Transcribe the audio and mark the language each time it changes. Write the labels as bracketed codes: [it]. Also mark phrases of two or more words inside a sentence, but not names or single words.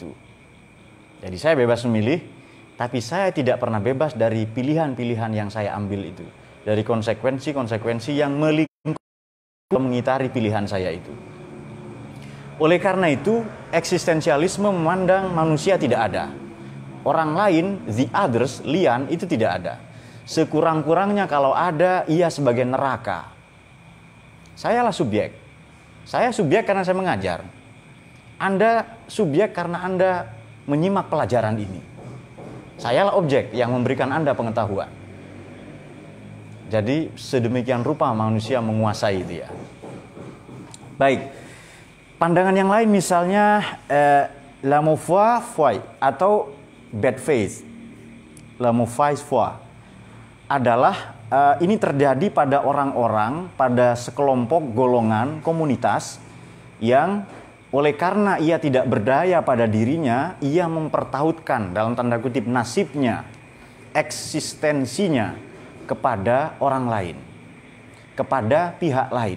[id] Jadi saya bebas memilih, tapi saya tidak pernah bebas dari pilihan-pilihan yang saya ambil itu. Dari konsekuensi-konsekuensi yang mengitari pilihan saya itu. Oleh karena itu, eksistensialisme memandang manusia tidak ada. Orang lain, [en] the others, [id] lian, itu tidak ada. Sekurang-kurangnya kalau ada, ia sebagai neraka. Sayalah subjek. Saya subjek karena saya mengajar. Anda subjek karena Anda menyimak pelajaran ini. Sayalah objek yang memberikan Anda pengetahuan. Jadi sedemikian rupa manusia menguasai itu ya. Baik. Pandangan yang lain misalnya [fr] la mauvaise foi [id] atau [en] bad faith. [fr] La mauvaise foi [id] adalah ini terjadi pada orang-orang, pada sekelompok golongan komunitas yang oleh karena ia tidak berdaya pada dirinya, ia mempertautkan dalam tanda kutip nasibnya, eksistensinya kepada orang lain, kepada pihak lain.